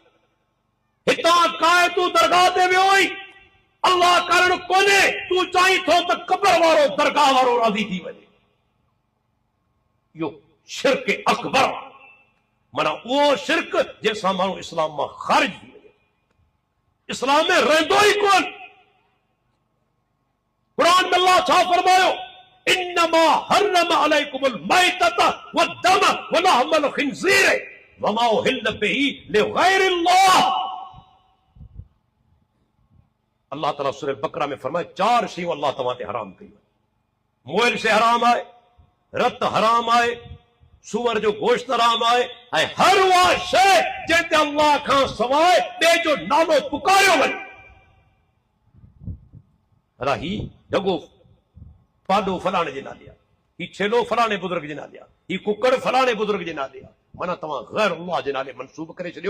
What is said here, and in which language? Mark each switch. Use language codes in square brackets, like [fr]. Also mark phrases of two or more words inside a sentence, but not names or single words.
[sd] हितां काए तूं दरगाह ते वियो आई, अल्लाह कारण कोन्हे, तूं चाहीं थो त कब्र वारो दरगाह वारो राज़ी थी वञे। इहो शिरक अकबर, माना उहो शिरक जंहिंसां माण्हू इस्लाम मां ख़ारिज थी वञे, इस्लाम में रहंदो ई कोन। कुरान में अल्लाह छा फरमायो, [ar] إنما حرم عليكم الميتة والدم ولحم الخنزير وما أهل به لغير الله. [sd] अल्लाह ताला सूरह बकरा में फरमाए 4 शयूं अल्लाह तव्हां ते हराम कयूं। मोइल से हराम आहे, रत हराम आहे, सूअर जो गोश्त हराम आहे, ऐं हर उहा शइ जंहिं ते अल्लाह खां सवाइ ॿिए जो नालो पुकारियो वञे। अला ही ढगो पाॾो फलाणे जे नाले आहे, ही छेलो फलाणे बुज़ुर्ग जे नाले आहे, ही कुकड़ फलाणे बुज़ुर्ग जे नाले आहे, माना तव्हां गैर अल्लाह जे नाले मनसूब करे छॾियो।